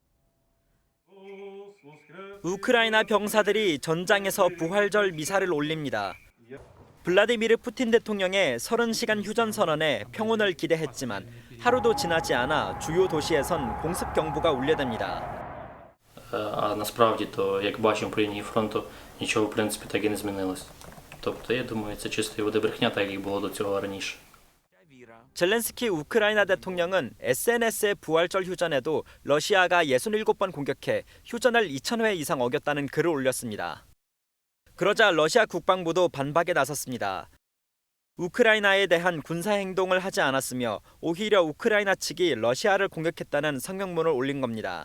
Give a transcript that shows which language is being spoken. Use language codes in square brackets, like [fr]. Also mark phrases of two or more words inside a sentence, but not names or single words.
[ko] 우크라이나 병사들이 전장에서 부활절 미사를 올립니다. 블라디미르 푸틴 대통령의 30시간 휴전 선언에 평온을 기대했지만 하루도 지나지 않아 주요 도시에선 공습 경보가 울려댑니다. [uk] Насправді то, як бачимо по лінії фронту, нічого в принципі так і не змінилось. Тобто, я думаю, це чистої води брехня, так як було до цього раніше. [ko] 젤렌스키 우크라이나 대통령은 SNS의 부활절 휴전에도 러시아가 67번 공격해 휴전을 2000회 이상 어겼다는 글을 올렸습니다. 그러자 러시아 국방부도 반박에 나섰습니다. 우크라이나에 대한 군사 행동을 하지 않았으며 오히려 우크라이나 측이 러시아를 공격했다는 성명문을 올린 겁니다.